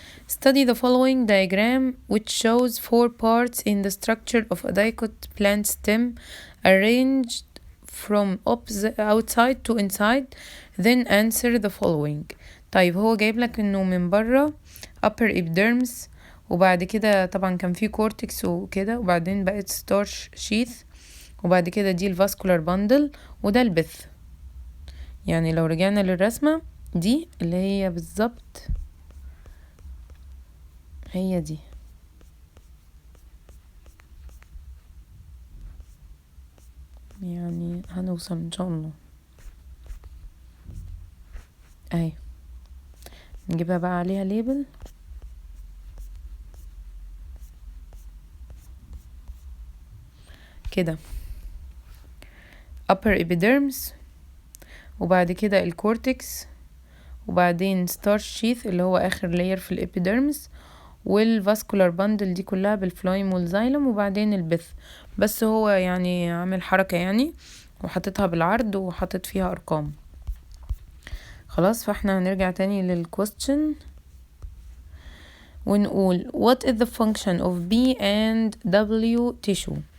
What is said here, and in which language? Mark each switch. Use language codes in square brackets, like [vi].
[en] Study the following diagram which shows 4 parts in the structure of a dicot plant stem arranged from outside to inside, then answer the following. [ar] طيب هو جايب لك انه من بره upper epidermis، وبعد كده طبعا كان في cortex وكده، وبعدين بقت starch sheath، وبعد كده دي الفاسكولار باندل، وده البث. يعني لو رجعنا للرسمة دي اللي هي بالظبط هي دي، يعني هنوصل ان شاء الله اهي. نجيبها بقى عليها ليبل كده، upper epidermis، وبعد كده الكورتكس، وبعدين starch sheath اللي هو اخر layer في الابيديرمس، والفاسكولار باندل دي كلها بالفلويم والزايلم، وبعدين البث. بس هو يعني عامل حركة يعني، وحطيتها بالعرض وحطيت فيها ارقام. خلاص، فاحنا هنرجع تاني للكويستشن ونقول [en] what is the function of B and W tissue.